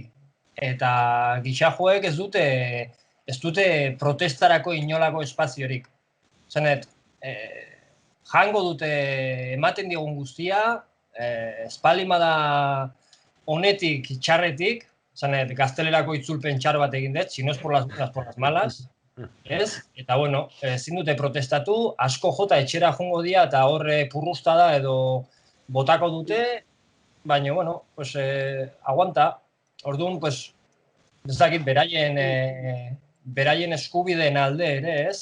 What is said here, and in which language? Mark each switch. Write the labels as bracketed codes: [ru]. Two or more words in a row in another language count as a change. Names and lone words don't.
[eu] Eta gixajoek ez dute protestarako inolako espaziorik. Zanet, jango dute ematen diegun guztia, espalima honetik, txarretik, zanet, gaztelerako itzulpen txar bat egin dut, [es] si no es por las malas, [eu] ez? Eta, ezin dute protestatu, asko jota etxera jongo dira eta horre purrusta da edo botako dute, baina, aguanta. Orduan, ezakit, beraien eskubideen alde ere, ez?